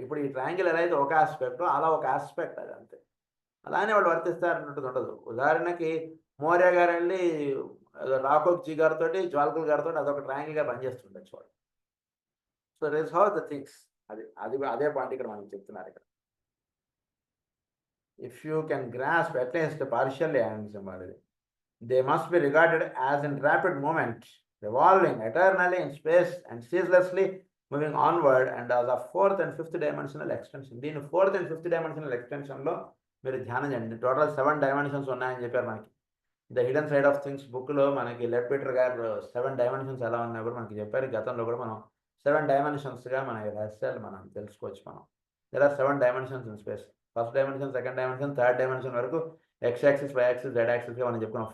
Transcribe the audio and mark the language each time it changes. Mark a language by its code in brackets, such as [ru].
[te] ఇప్పుడు ఈ ట్రయాంగిల్ ఎలా అయితే ఒక ఆస్పెక్ట్, అలా ఒక ఆస్పెక్ట్ అది అంతే. అలానే వాళ్ళు వర్తిస్తారన్నట్టు ఉండదు. ఉదాహరణకి మౌర్య గారు వెళ్ళి రాఘోజీ గారితో, జ్వాలకుల గారితో అదొక ట్రయాంగిల్గా పనిచేస్తుండొచ్చు వాళ్ళు. [en] So that is how the things. [te] అదే పాయింట్ ఇక్కడ మనం చెప్తున్నారు ఇక్కడ. [en] If you can grasp at least partially అనేది, they must be regarded as in rapid movement, revolving eternally in space and ceaselessly moving onward, and as a fourth and fifth dimensional extension. [te] దీని fourth and fifth dimensional ఎక్స్టెన్షన్లో మీరు ధ్యానం చేయండి. Total 7 dimensions ఉన్నాయని చెప్పారు మనకి. The hidden side of things బుక్లో మనకి లెట్పీటర్ గారు 7 డైమెన్షన్స్ ఎలా ఉన్నాయో కూడా మనకి చెప్పారు. గతంలో కూడా మనం 7 డైమెన్షన్స్గా మన రహస్యాలు మనం తెలుసుకోవచ్చు. [en] There are 7 dimensions in space. First dimension, second dimension, third dimension వరకు X axis, Y axis, Z యాక్సిస్గా [te] మనం చెప్పుకున్నాం.